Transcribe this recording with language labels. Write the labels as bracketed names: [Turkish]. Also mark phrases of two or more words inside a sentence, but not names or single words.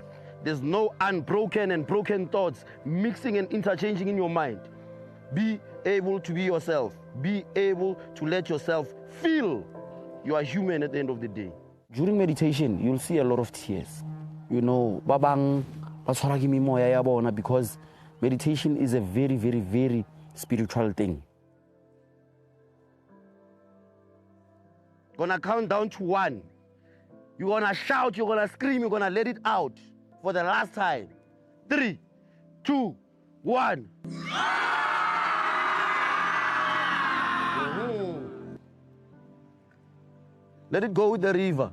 [English] There's no unbroken and broken thoughts mixing and interchanging in your mind. Be able to be yourself. Be able to let yourself feel you are human at the end of the day. During meditation, you'll see a lot of tears. You know, [Southern Sotho] babang baswaragi moya ya bona, [English] because meditation is a very, very, very spiritual thing. Gonna count down to 1. You're gonna shout, you're gonna scream, you're gonna let it out for the last time. 3, 2, 1. Let it go with the river.